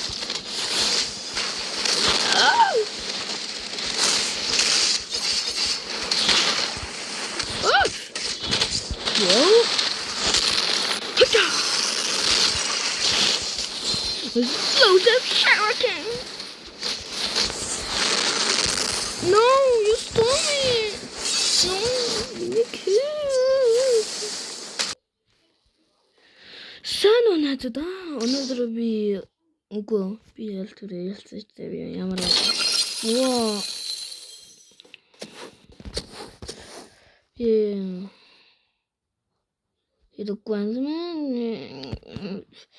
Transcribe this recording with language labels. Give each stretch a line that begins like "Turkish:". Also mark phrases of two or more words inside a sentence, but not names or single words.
English: Explosive shuriken! No, you stole me! No, you killed!
Mongolian: Сайн уу надад өнөөдөр би ялцчихсан би ямар Воо.
Russian: Это квантмен.